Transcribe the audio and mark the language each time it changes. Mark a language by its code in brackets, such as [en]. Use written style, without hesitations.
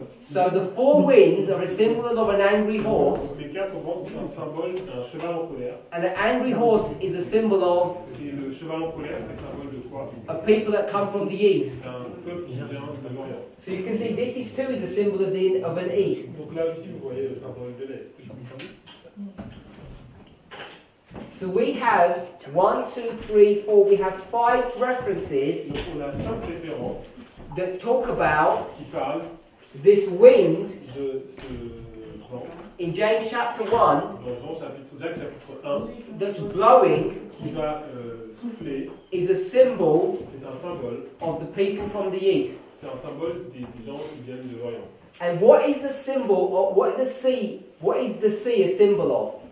[en] So the four winds are a symbol of an angry horse, [fr] Donc les 4 vents sont un symbole d'un cheval en colère. [en] and an angry horse is a symbol of [fr] Et le cheval en colère, c'est symbole de quoi? [en] a people that come from the east. [fr] C'est un peuple qui vient de l'Orient. [en] So you can see this is too is a symbol of an east. [fr] Donc là aussi, vous voyez le symbole de l'est. [en] So we have 1, 2, 3, 4. We have 5 references [fr] Donc on a 5 références [en] that talk about [fr] qui parlent [en] this wind [fr] de ce vent [en] in James chapter 1 [fr] dans Jacques chapitre 1 [en] that's blowing [fr] qui va souffler. [en] is a symbol [fr] C'est un symbole. [en] of the people from the east. [fr] C'est un symbole des gens qui viennent de l'Orient. [en] And what is the symbol of what is the sea a symbol of?